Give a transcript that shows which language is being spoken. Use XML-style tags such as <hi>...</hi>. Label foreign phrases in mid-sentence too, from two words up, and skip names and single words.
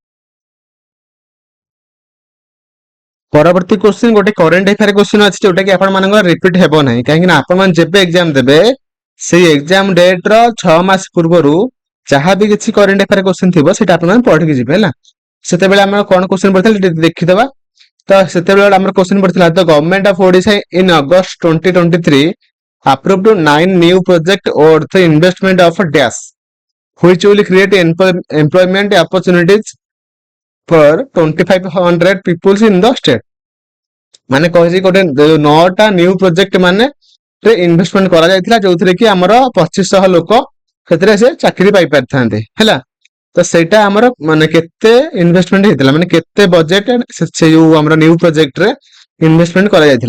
<or>ପରବର୍ତ୍ତୀ କ୍ୱେଶ୍ଚିନ୍ ଗୋଟେ</or> <en>current affair question</en> <or>ଅଛି ଯୋଉଟା କି ଆପଣ ମାନଙ୍କର ରିପିଟ ହେବ ନାହିଁ କାହିଁକି ନା ଆପଣ ମାନେ ଯେବେ ଏକ୍ଜାମ ଦେବେ ସେଇ</or> <en>exam date</en> <or>ର 6 ମାସ ପୂର୍ବରୁ ଯାହା ବି କିଛି</or> <en>current affair question</en> <or>ଥିବ ସେଟା ଆପଣ ମାନେ ପଢିକି ଯିବେ ହେଲା। ସେତେବେଳେ ଆମର କଣ କ୍ୱେଶ୍ଚିନ୍ ପଡିଥିଲା ଦେଖିଦବା। ତ ସେତେବେଳେ ଆମର କ୍ୱେଶ୍ଚିନ୍ ପଡିଥିଲା</or> <en>The Government of Odisha in August 2023 approved 9 new project worth investment of dash which will create employment opportunities for 2500 peoples in the state।</en> <or>ମାନେ କହିଛି ଗୋଟେ 9ଟା</or> <en>new project</en> <or>ମାନେ ଇନଭେଷ୍ଟମେଣ୍ଟ କରାଯାଇଥିଲା ଯୋଉଥିରେ କି ଆମର 2500 ଲୋକ ସେଥିରେ ସେ ଚାକିରି ପାଇପାରିଥାନ୍ତେ ହେଲା। ତ ସେଇଟା ଆମର ମାନେ କେତେ ଇନଭେଷ୍ଟମେଣ୍ଟ ହେଇଥିଲା ମାନେ କେତେ ବଜେଟ ସେ ଯୋଉ ଆମର</or> <en>new project</en> <or>ରେ ଇନଭେଷ୍ଟମେଣ୍ଟ କରାଯାଇଥିଲା।</or>